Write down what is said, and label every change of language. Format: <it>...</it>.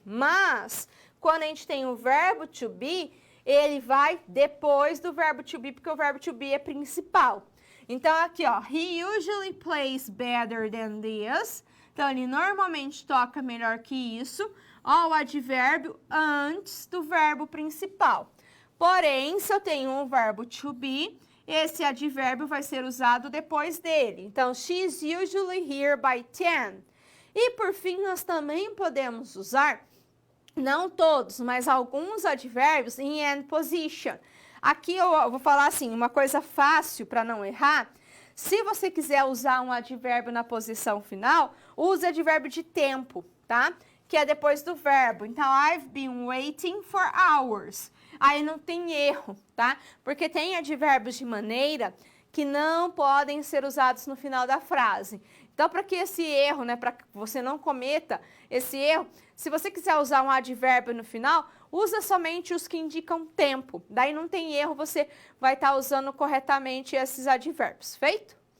<pt>Mas, quando a gente tem o verbo to be, ele vai depois do verbo to be, porque o verbo to be é principal. Então, aqui, ó,</pt> <en>he usually plays better than this.</en> <pt>Então, ele normalmente toca melhor que isso. Ó, o advérbio antes do verbo principal. Porém, se eu tenho um verbo to be, esse advérbio vai ser usado depois dele.</pt> <en>Então, she's usually here by 10.</en> <pt>E, por fim, nós também podemos usar, não todos, mas alguns advérbios em end position. Aqui eu vou falar assim, uma coisa fácil para não errar. Se você quiser usar um advérbio na posição final, use advérbio de tempo, tá? Que é depois do verbo.</pt> <en>Então, I've been waiting for hours.</en> <pt>Aí não tem erro, tá? Porque tem advérbios de maneira que não podem ser usados no final da frase. Então, para que esse erro, né, para que você não cometa esse erro, se você quiser usar um advérbio no final, usa somente os que indicam tempo. Daí não tem erro, você vai estar usando corretamente esses advérbios. Feito?</pt>